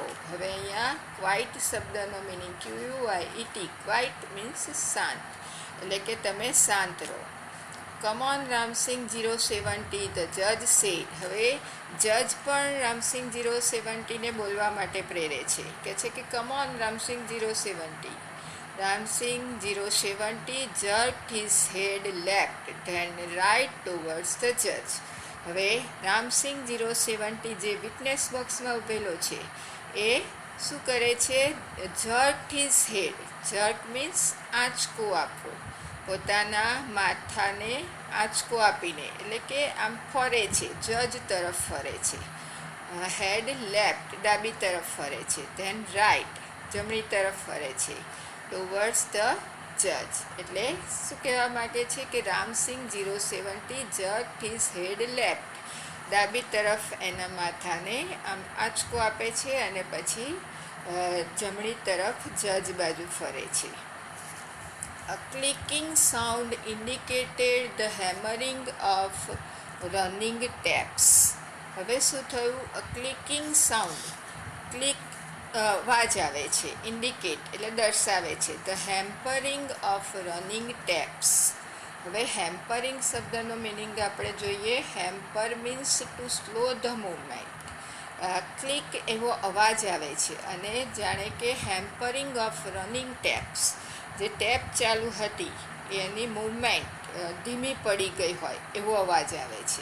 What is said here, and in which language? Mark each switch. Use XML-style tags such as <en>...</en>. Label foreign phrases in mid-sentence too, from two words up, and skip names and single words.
<gu>હવે અહીંયા ક્વાઇટ શબ્દનો મિનિંગ QUIET,</gu> <en>quiet means</en> <gu>શાંત, એટલે કે તમે શાંત રહો.</gu> <en>come on Ramsingh 070 the judge said.</en> <gu>હવે જજ પણ રામસિંગ 070ને બોલવા માટે પ્રેરે છે, કે છે કે</gu> <en>come on Ramsingh 070. રામસિંગ 070 jerked his head left then right towards the judge.</en> <gu>હવે રામસિંગ 070 જે વિટનેસ બોક્સમાં ઊભેલો છે એ શું કરે છે?</gu> <en>jerk his head. jerk means</en> <gu>આંચકો આપવો, પોતાના માથાને આંચકો આપીને, એટલે કે આમ ફરે છે, જજ તરફ ફરે છે.</gu> <en>head left</en> <gu>ડાબી તરફ ફરે છે.</gu> <en>then right</en> <gu>જમણી તરફ ફરે છે.</gu> <en>towards the judge.</en> <gu>એટલે શું કહેવા માગે છે કે રામસિંગ 070</gu> <en>jerk his head left,</en> <gu>ડાબી તરફ એના માથાને આમ આંચકો આપે છે અને પછી જમણી તરફ જજ બાજુ ફરે છે.</gu> <en>A clicking sound indicated the hammering of running taps.</en> <gu>હવે શું થયું?</gu> <en>A clicking sound,</en> <gu>ક્લિક અવાજ આવે છે, ઇન્ડિકેટ એટલે દર્શાવે છે,</gu> <en>the hampering of running taps.</en> <gu>હવે હેમ્પરિંગ શબ્દનો મિનિંગ આપણે જોઈએ.</gu> <en>hamper means to slow the movement.</en> <gu>ક્લિક એવો અવાજ આવે છે અને જાણે કે</gu> <en>hampering of running taps,</en> <gu>જે ટેપ ચાલુ હતી એની મૂવમેન્ટ ધીમી પડી ગઈ હોય એવો અવાજ આવે છે.</gu>